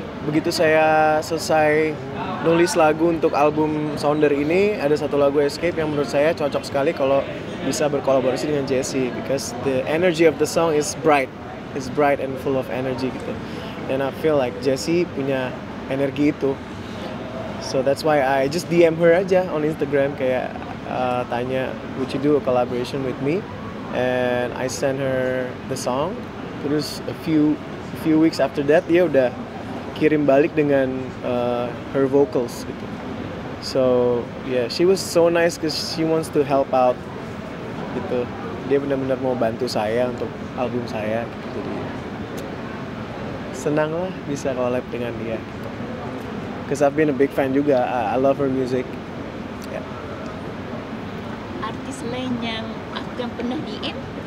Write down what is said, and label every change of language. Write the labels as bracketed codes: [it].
[id] Begitu saya selesai nulis lagu untuk album Sounder ini, ada satu lagu Escape yang menurut saya cocok sekali kalau bisa berkolaborasi dengan Jessie, [en] because the energy of the song is bright and full of energy [id] gitu. [en] And I feel like Jessie [id] punya energi itu, [en] so that's why I just DM her aja on Instagram, [id] kayak tanya [en] would you do a collaboration with me, and I send her the song. [id] Terus [en] a few weeks after that [id] dia udah kirim balik dengan [en] her vocals [id] gitu. [en] So yeah, she was so nice because she wants to help out gitu. [id] Dia benar-benar mau bantu saya untuk album saya gitu. Jadi senang lah bisa collab dengan dia gitu. [en] Because I've been a big fan juga. I love her music. Yeah. [id] Artis lain yang akan pernah DM?